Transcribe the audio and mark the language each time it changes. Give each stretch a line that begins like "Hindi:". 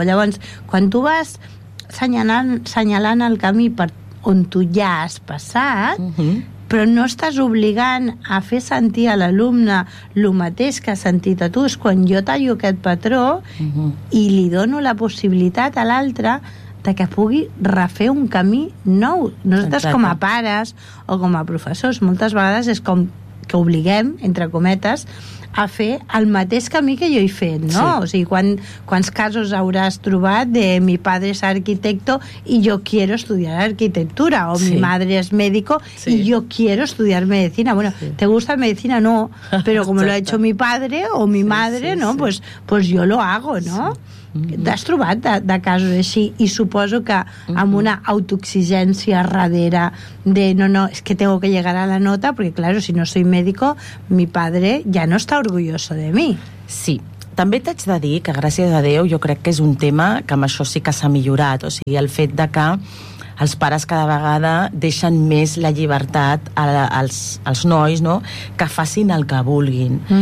Catalan: Llavors, quan tu vas senyalant el camí per on tu ja has passat, però no estàs obligant a fer sentir a l'alumne el mateix que ha sentit a tu, és quan jo tallo aquest patró i li dono la possibilitat a l'altre que pugui refer un camí nou. Nosaltres, exacte, com a pares o com a professors, moltes vegades és com que obliguem, entre cometes, a fer el mateix camí que jo he fet, no?
Spanish: Sí.
Catalan: O sigui, quants casos hauràs trobat de
Spanish: mi padre es arquitecto y yo quiero estudiar arquitectura, o sí. mi madre es médico sí. y yo quiero estudiar medicina. Bueno, sí. ¿te gusta medicina? No, pero como lo ha hecho mi padre o mi sí, madre, sí, ¿no? Sí. Pues yo lo hago, ¿no? Sí.
Catalan: T'has trobat de casos així i suposo que amb una autoexigència darrere de no, és que
Spanish: tengo que llegar a la nota
Catalan: perquè, claro,
Spanish: si no soy médico, mi padre
Catalan: ja no està
Spanish: orgulloso de mi.
Catalan: Sí, també t'haig de dir que, gràcies a Déu, jo crec que és un tema que amb això sí que s'ha millorat, o sigui, el fet de que els pares cada vegada deixen més la llibertat als nois, no?, que facin el que vulguin.